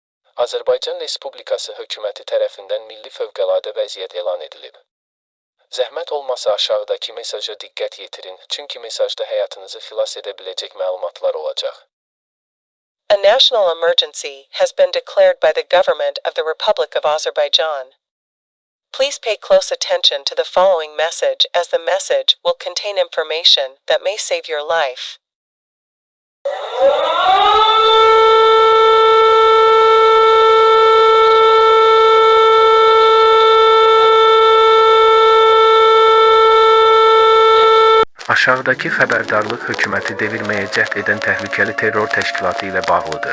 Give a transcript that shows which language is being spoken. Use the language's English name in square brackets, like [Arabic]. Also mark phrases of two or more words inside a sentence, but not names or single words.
[Azerbaijani] Azərbaycan Respublikası hökuməti tərəfindən milli fövqəladə vəziyyət elan edilib. Zəhmət olmasa aşağıdakı mesaja diqqət yetirin, çünki mesajda həyatınızı xilas edə biləcək məlumatlar olacaq. [English] A national emergency has been declared by the government of the Republic of Azerbaijan. Please pay close attention to the following message, as the message will contain information that may save your life. [Azerbaijani] Aşağıdakı xəbərdarlıq hökuməti devirməyə cəhd edən təhlükəli terror təşkilatı ilə bağlıdır.